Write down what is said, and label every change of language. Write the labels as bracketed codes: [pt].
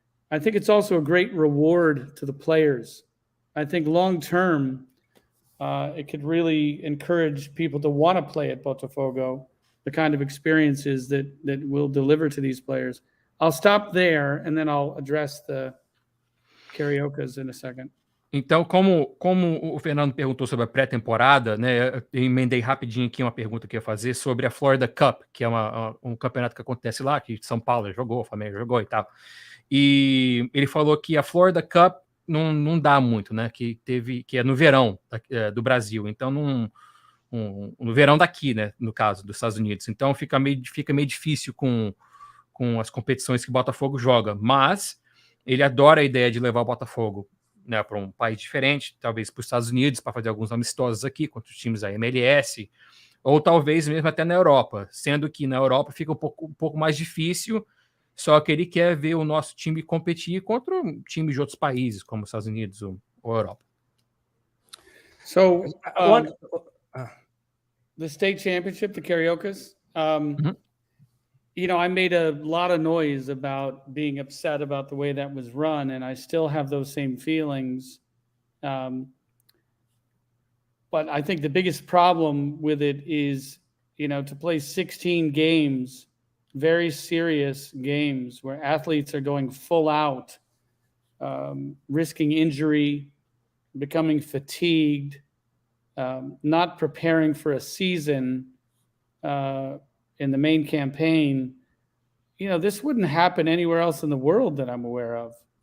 [en] I think it's also a great reward to the players. I think long term, it could really encourage people to want to play at Botafogo, the kind of experiences that we'll deliver to these players. I'll stop there and then I'll address the Cariocas in a second. [pt] Então, como o Fernando perguntou sobre a pré-temporada, né, eu emendei rapidinho aqui uma pergunta que eu ia fazer sobre a Florida Cup, que é um campeonato que acontece lá, que São Paulo jogou, o Flamengo jogou e tal. E ele falou que a Florida Cup não dá muito, né, que é no verão do Brasil, então no verão daqui, né, no caso, dos Estados Unidos. Então fica meio difícil com as competições que o Botafogo joga, mas ele adora a ideia de levar o Botafogo, né, para um país diferente, talvez para os Estados Unidos, para fazer alguns amistosos aqui contra os times da MLS, ou talvez mesmo até na Europa, sendo que na Europa fica um pouco mais difícil, só que ele quer ver o nosso time competir contra times de outros países, como os Estados Unidos ou Europa. [en] So, the state championship, the Cariocas, I made a lot of noise about being upset about the way that was run, and I still have those same feelings. But I think the biggest problem with it is, to play 16 games, very serious games where athletes are going full out, risking injury, becoming fatigued, not preparing for a season, in the main campaign, this wouldn't happen anywhere else in the world that I'm aware of.